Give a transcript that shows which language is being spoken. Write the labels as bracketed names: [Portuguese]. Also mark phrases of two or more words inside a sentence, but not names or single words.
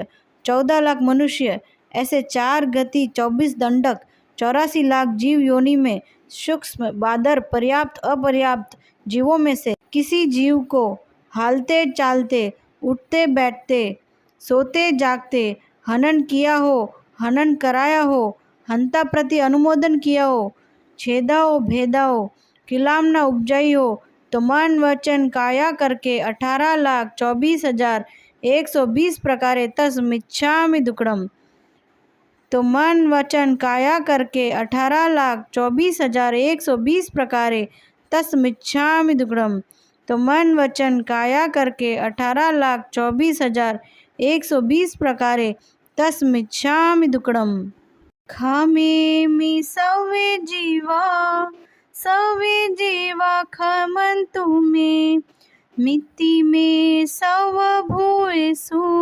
[Hindi] 14 लाख मनुष्य, ऐसे 4 गति 24 दंडक, 84 लाख जीव योनि में सूक्ष्म बादर पर्याप्त अपर्याप्त जीवों में से किसी जीव को हालते चालते, उठते बैठते, सोते जागते हनन किया हो, हनन कराया हो, हंता प्रति अनुमोदन किया हो, छेदा हो भेदा हो, किलामना उपजाई हो, तो मन वचन काया करके 18,24,120 प्रकारे [Prakrit languages] तस्मिच्छामि दुक्कडम। [Hindi] तो मन वचन काया करके 18,24,120 प्रकारे [Prakrit languages] तस्मिच्छामि दुक्कडम। [Hindi] तो मन वचन काया करके 18,24,120 प्रकारे [Prakrit languages] तस्मिच्छामि दुक्कडम। खामे मी सवे जीवा खमंतु मे मित्ती मे सव भूयसु